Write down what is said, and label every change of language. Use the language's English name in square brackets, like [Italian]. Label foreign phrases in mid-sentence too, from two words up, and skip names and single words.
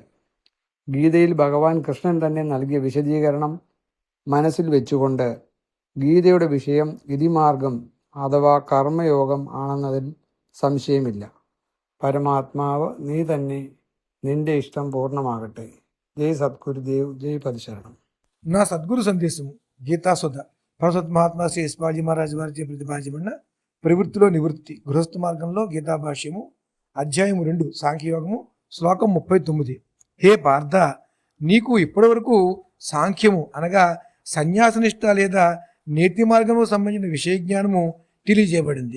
[Malayalam] ഗീതയിൽ ഭഗവാൻ കൃഷ്ണൻ തന്നെ നൽകിയ വിശദീകരണം മനസ്സിൽ വെച്ചുകൊണ്ട് ഗീതയുടെ വിഷയം ഇതിമാർഗം അഥവാ കർമ്മയോഗം ആണെന്നതിൽ സംശയമില്ല. പരമാത്മാവ് നീ തന്നെ, നിന്റെ ഇഷ്ടം പൂർണ്ണമാകട്ടെ. [Telugu] జై సద్గురుదేవ్, జై పరశరణం. నా సద్గురు సందేశము గీతాసుధ భగవత్ మహాత్మా శ్రీ యశ్వాజీ మహారాజ్ వారిచే ప్రతిపాదించబడిన ప్రవృత్తిలో నివృత్తి గృహస్థ మార్గంలో గీతా భాష్యము అధ్యాయము 2 సాంఖ్యయోగము శ్లోకం 39. హే పార్థ, నీకు ఇప్పటి వరకు సాంఖ్యము అనగా సన్యాసనిష్ట లేదా నీతి మార్గంలో సంబంధించిన విషయ జ్ఞానము తెలియజేయబడింది.